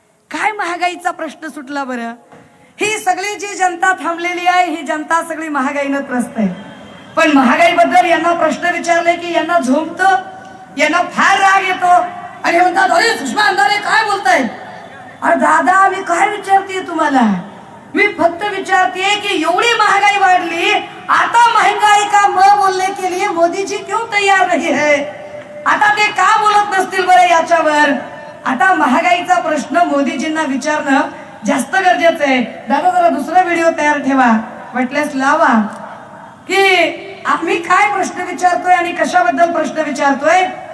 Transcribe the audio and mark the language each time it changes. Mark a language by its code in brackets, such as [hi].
[mr] काय महागाईचा प्रश्न सुटला बरं? ही सगळी जी जनता थांबलेली आहे ही जनता सगळी महागाईनं त्रस्त आहे। पण महागाईबद्दल यांना प्रश्न विचारले की यांना झोंबतं, यांना फार राग येतो आणि म्हणतात अरे सुषमा अंधारे काय बोलताय? अरे दादा मी काय विचारते तुम्हाला? मी फक्त विचारते की एवढी महागाई वाढली, आता [hi] महंगाई का म बोलने के लिए मोदी जी क्यों तैयार नहीं है? [mr] आता ते का बोलत नसतील बरं याच्यावर? आता महागाईचा प्रश्न मोदीजींना विचारणं जास्त गरजेचं आहे। दादा जरा दुसरा व्हिडिओ तयार ठेवा, वाटल्यास लावा की आम्ही काय प्रश्न विचारतोय आणि कशाबद्दल प्रश्न विचारतोय।